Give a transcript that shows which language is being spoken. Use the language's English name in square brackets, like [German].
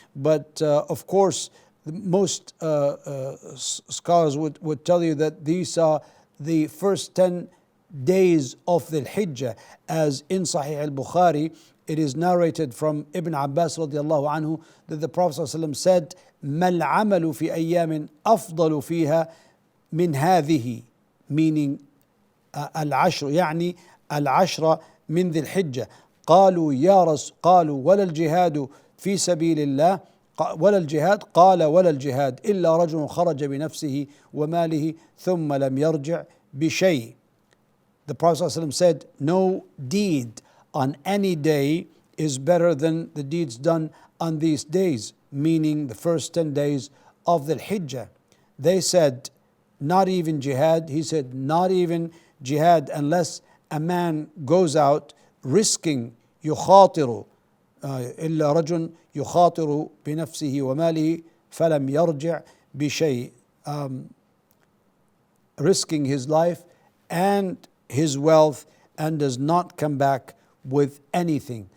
[English] But of course, most scholars would tell you that these are the first 10 days of the Hijjah, as in Sahih al-Bukhari it is narrated from Ibn Abbas radiallahu anhu that the Prophet ﷺ said, [Arabic] ما العمل في أيام أفضل فيها من هذه, [English] meaning [Arabic] العشر, يعني العشرة من ذي الحجة. قالوا ولا الجهاد في سبيل الله ولا الجهاد قال ولا الجهاد إلا رجل خرج بنفسه وماله ثم لم يرجع بشيء. [English] The Prophet ﷺ said, no deed on any day is better than the deeds done on these days, meaning the first 10 days of the Hijjah. They said, not even jihad. He said, not even jihad, unless a man goes out risking [Arabic] يخاطر إلا رجل يخاطر بنفسه وماله فلم يرجع بشيء, [English] risking his life and his wealth and does not come back with anything.